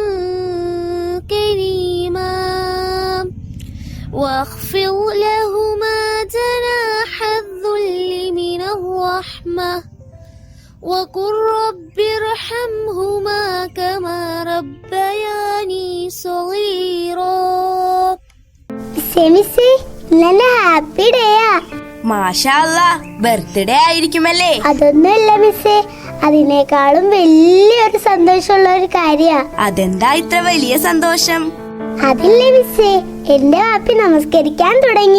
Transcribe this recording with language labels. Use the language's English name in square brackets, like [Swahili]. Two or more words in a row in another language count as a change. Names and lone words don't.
[Arabic] كريما واخفض لهما جناح الذل من الرحمة وقل رب ارحمهما كما ربياني صغيرا. [English] happy day. [Arabic] ما شاء الله, [Malayalam] ബർത്ത്ഡേ ആയിരിക്കുമല്ലേ? അതൊന്നുമല്ല മിസ്സേ, അതിനേക്കാളും വലിയൊരു സന്തോഷമുള്ള ഒരു കാര്യാ. അതെന്താ ഇത്ര വലിയ സന്തോഷം? അതില്ലേ മിസ്സേ, എന്റെ വാപ്പി നമസ്കരിക്കാൻ തുടങ്ങി.